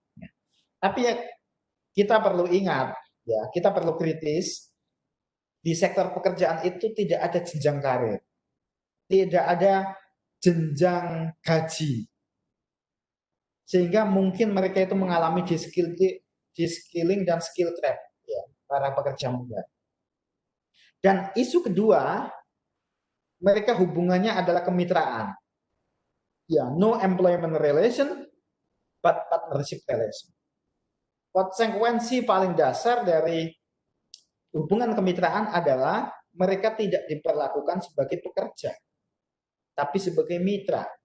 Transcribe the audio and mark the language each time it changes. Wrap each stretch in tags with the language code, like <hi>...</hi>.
<id>Ya. Tapi ya kita perlu ingat ya, kita perlu kritis di sektor pekerjaan itu tidak ada jenjang karir, tidak ada jenjang gaji, sehingga mungkin mereka itu mengalami de-skilling dan skill trap ya, para pekerja muda. Dan isu kedua, mereka hubungannya adalah kemitraan.</id> <en>Ya, no employment relation, but partnership relation.</en> <id>Konsekuensi paling dasar dari hubungan kemitraan adalah mereka tidak diperlakukan sebagai pekerja, tapi sebagai mitra.</id>